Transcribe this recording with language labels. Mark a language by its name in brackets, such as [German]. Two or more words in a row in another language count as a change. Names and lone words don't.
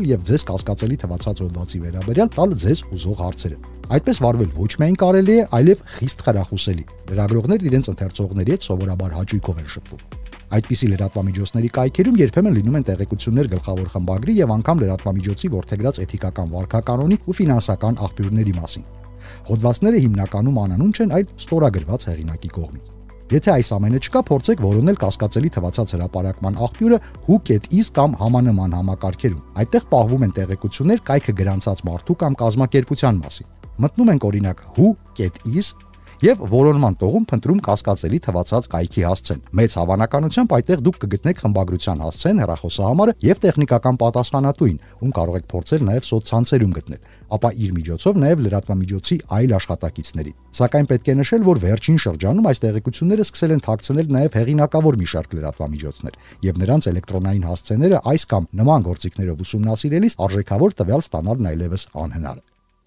[Armenian] եւ ձեզ կասկածելի թվացած հոդվածի վերաբերյալ տալ ձեզ ուզող հարցերը։ Այդպես վարվել ոչ միայն կարելի է, այլև խիստ խրախուսելի։ Լրագրողներն իրենց ընթերցողների հետ սովորաբար հաճույքով են շփվում։ Այդպիսի լրատվամիջոցների կայքերում երբեմն լինում են տեղեկություններ գլխավոր խմբագրի եւ անգամ լրատվամիջոցի որդեգրած էթիկական վարքականոնի ու ֆինանսական աղբյուրների մասին։ Հոդվածները հիմնականում անանուն չեն, այլ ստորագրված հեղինակի կողմից։ Եթե այս ամենը չկա, փորձեք որոնել կասկածելի թվացած հրապարակման աղբյուրը who.is կամ համանման համակարգերում։ Այդտեղ պահվում են տեղեկություններ կայքը գրանցած մարդու կամ կազմակերպության մասին։ Մտնում ենք օրինակ who.is եւ որոնման տողում փնտրում կասկածելի թվացած կայքի հասցեն։ Մեծ հավանականությամբ այդտեղ դուք կգտնեք խմբագրության հասցեն, հեռախոսահամարը եւ տեխնիկական պատասխանատուին, ում կարող եք փորձել նաեւ սոցցանցերում գտնել, ապա իր միջոցով նաեւ լրատվամիջոցի այլ աշխատակիցների։ Սակայն պետք է նշել, որ վերջին շրջանում այս տեղեկությունները սկսել են թաքցնել նաեւ հեղինակավոր մի շարք լրատվամիջոցներ, եւ նրանց էլեկտրոնային հասցեները այս կամ նման գործիքներով ուսումնասիրելիս արժեքավոր տվյալ ստանալն այլևս անհնար է։